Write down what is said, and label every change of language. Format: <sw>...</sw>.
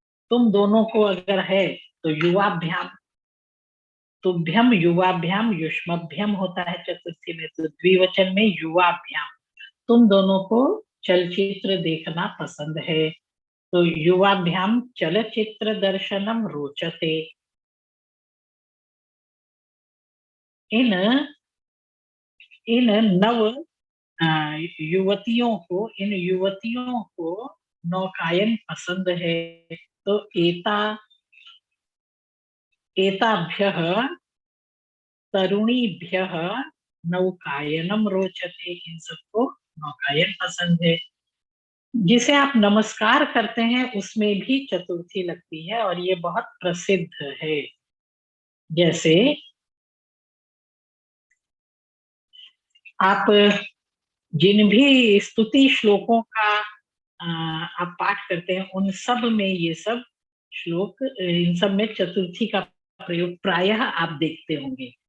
<hi>तुम दोनों को अगर है तो युवाभ्याम, तुभ्यम युवाभ्याम युष्मभ्यम होता है चतुर्थी में, तो द्विवचन में युवाभ्याम, तुम दोनों को चलचित्र देखना पसंद है, तो</hi> <sa>युवाभ्याम चलचित्र दर्शनम रोचते।</sa> <hi>इन इन नव इन युवतियों को नौकायन पसंद है।</hi> <sa>तो एताभ्यः तरुणीभ्यः नौकायनम रोचते।</sa> <hi>इन सबको नौकायन पसंद है। जिसे आप नमस्कार करते हैं उसमें भी चतुर्थी लगती है और ये बहुत प्रसिद्ध है। जैसे आप जिन भी स्तुति श्लोकों का आप पाठ करते हैं उन सब में ये सब श्लोक, इन सब में चतुर्थी का प्रयोग प्रायः आप देखते होंगे।</hi>